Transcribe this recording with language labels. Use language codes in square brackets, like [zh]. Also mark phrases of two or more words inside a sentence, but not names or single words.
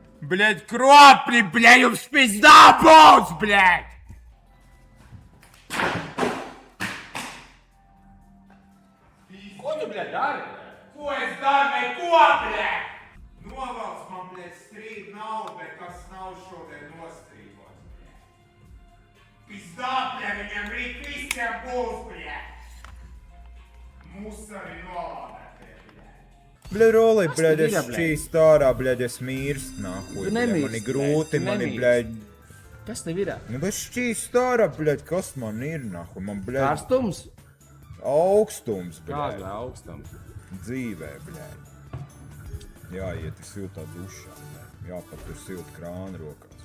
[ru] блядь, кропли, блядь, [lv] jums pizdā būs, блядь! Ko tu, блядь, dari? Ko es daru, neko, блядь? Novalc man, блядь, strīd nav, bet kas nav šodien nostrīdots, блядь. Pizdā, блядь, viņam rīt visiem būs, блядь. Mūs arī nolādētie, блядь. [ru] Бля, Роли, блядь, ты [lv] es [ru] видел, блядь? [lv] šķīst ārā, блядь, es mirst, nāhuj, Tu bļa, nemirsti, mani blядь, grūti, tu mani, nemirsti. blядь, Kas tev ir? nu, es šķīst ārā, blядь, kas man ir, nāhuj, man, blядь, Karstums? augstums, Kāds blядь, augstums? dzīvē, blядь. Jāiet ir siltā dušā, blядь, jāpatur silt krāna rokās.